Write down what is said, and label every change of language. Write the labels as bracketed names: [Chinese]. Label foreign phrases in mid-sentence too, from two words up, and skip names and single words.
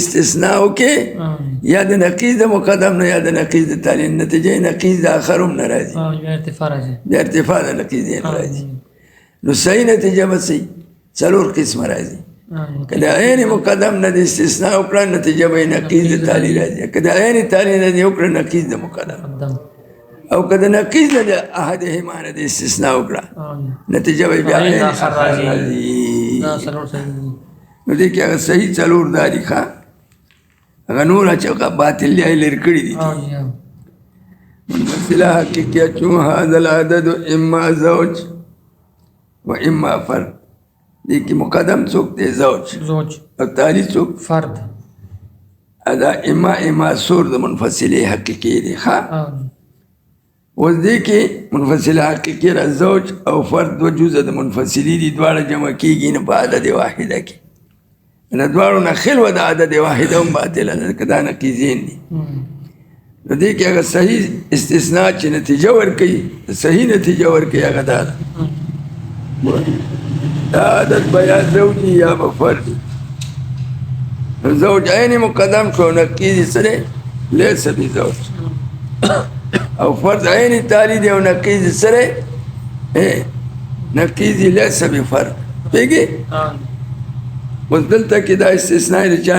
[Pashto] استثناء وکړي یا د نقیض د مقدم نه یا د نقیض د تالي نتیجه نقیض د آخر هم نه راځي بیا ارتفاع د نقیضین راځي نو صحیح نتیجه به صحیح څلور قسمه راځي که د عین مقدم نه د استثناء وکړه نتیجه به نقیض د تالي راځي که د عین تالي نه دې وکړه نقیض د مقدم او که د نقیض نه د احدهما نه د استثناء وکړه نتیجه به بیا عین آخر راځي نو دې کې هغه صحیح څلور داري ښه هغه نور چې هغه باطل یې لرې کړي دي منفصله حقیقیه چون [Arabic] هذا العدد اما زوج و اما فرد [Pashto] دې کې مقدم څوک دی زوج او تالي څوک فرد دا اما سور د منفصله حقیقي دی ښه اوس دې کې منفصله حقیقي را زوج او فرد دو جزء د منفصلي دي دواړه جمع کېږي نه په عدد واحده کې نه دواړو نه خلوه د عدد واحده هم باطله ده که دا نقیضین دي نو دې کې هغه صحیح استثناء چې نتیجه ورکوي صحیح نتیجه ورکوي هغه دا ده دا عدد به یا زوجي یا به فردي زوج عین مقدم شو نقیض سره [Arabic] لیس بزوج [Pashto] او فرد عین تالي دی او نقیض سره نقیض [Arabic] لیس بفرد [Pashto] پیږي اوس دلته کې دا استثناء د چا